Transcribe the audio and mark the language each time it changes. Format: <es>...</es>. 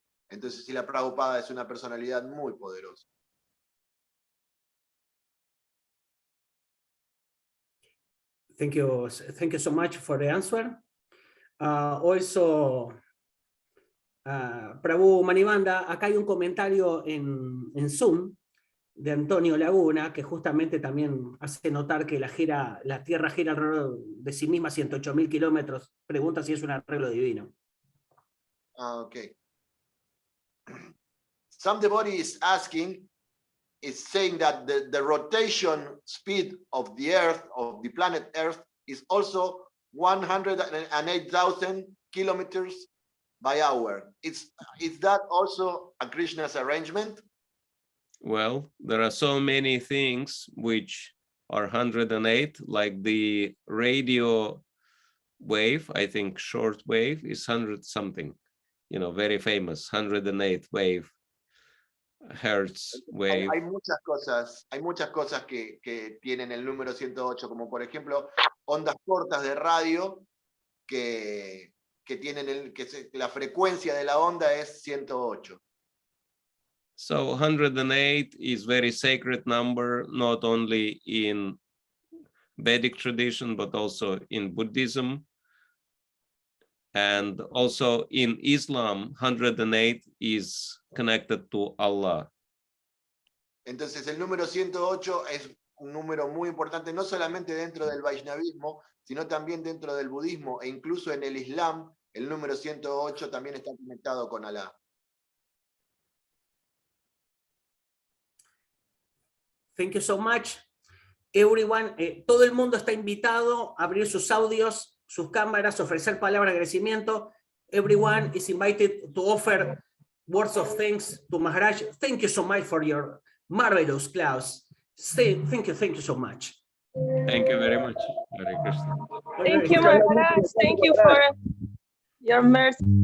<es>Entonces Srila Prabhupada es una personalidad muy poderosa.</es> <en>Thank you so much for the answer. Also,</en> <es>Prabhu Manibanda, acá hay un comentario en Zoom de Antonio Laguna, que justamente también hace notar que la Tierra gira alrededor de sí misma 108.000 kilómetros. Pregunta si es un arreglo divino.</es> <en>Okay. Some devotee is saying that the rotation speed of the Earth, of the planet Earth, is also 108,000 kilometers by hour. Is that also a Krishna's arrangement? Well, there are so many things which are 108, like the radio wave, I think short wave is 100 something, very famous, 108 wave, hertz wave.</en> <es>Hay muchas cosas que tienen el número 108, como por ejemplo ondas cortas de radio que tienen la frecuencia de la onda es 108.</es> <en>So 108 is very sacred number, not only in Vedic tradition, but also in Buddhism. And also in Islam, 108 is connected to Allah.</en> <es>Entonces el número 108 es un número muy importante, no solamente dentro del Vaishnavismo, sino también dentro del budismo e incluso en el Islam. el número 108 también está conectado con Alá.</es> <en>Thank you so much. Everyone,</en> <es>todo el mundo está invitado a abrir sus audios, sus cámaras, ofrecer palabras de agradecimiento.</es> <en>Everyone is invited to offer words of thanks to Maharaj. Thank you so much for your marvelous class. Thank you so much. Thank you very much. Hare Krishna. Thank you, Maharaj. Thank you for your mercy</en>